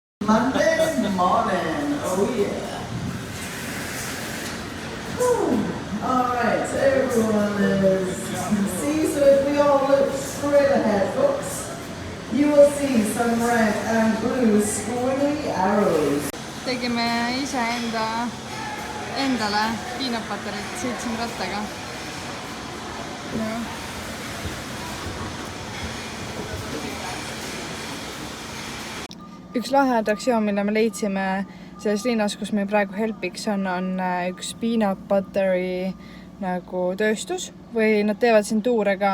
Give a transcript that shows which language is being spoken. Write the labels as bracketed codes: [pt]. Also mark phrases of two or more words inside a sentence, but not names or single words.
[en] Monday morning, oh yeah. All right, so everyone is, see, so if we all look straight ahead, folks, you will see some red and blue squiggly arrows. [et] Tegime ise endale piinapatarit, sõitsime rattaga. No. Üks lahe atraktsioon, mille me leidsime selles linnas, kus meil praegu Helpiks on üks [en] peanut buttery [et] nagu tööstus või nad teevad siin tuure ka.